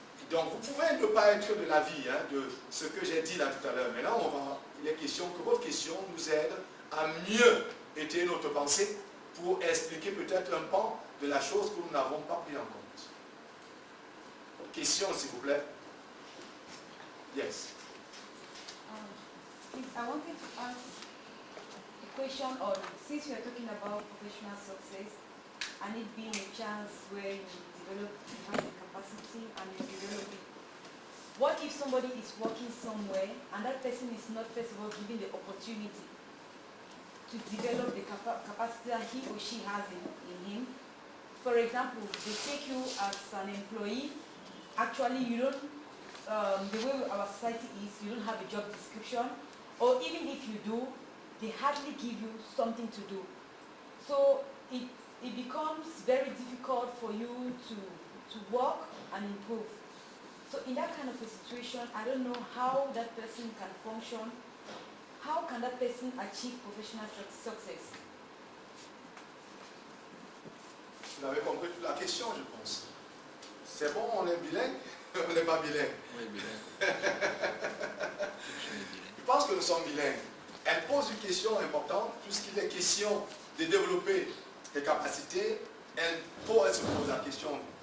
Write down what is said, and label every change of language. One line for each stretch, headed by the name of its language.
French: Donc, vous pouvez ne pas être de l'avis de ce que j'ai dit là tout à l'heure. Maintenant, il est question que votre question nous aide à mieux étayer notre pensée pour expliquer peut-être un pan de la chose que nous n'avons pas pris en compte. Question, s'il vous plaît.
English: Yes. I wanted to ask a question on, since we are talking about professional success and it being a chance where you have the capacity and you develop it, what if somebody is working somewhere and that person is not, first of all, given the opportunity to develop the capacity that he or she has in him? For example, they take you as an employee. Actually, you don't, the way our society is, you don't have a job description, or even if you do, they hardly give you something to do. So it becomes very difficult for you to work and improve. So in that kind of a situation, I don't know how that person can function. How can that person achieve professional success?
French: Vous avez compris toute la question, je pense. C'est bon, on est bilingue, on n'est pas bilingue. Oui, bilingue. Je pense que nous sommes bilingues. Elle pose une question importante, puisqu'il est question de développer des capacités, elle se pose la question.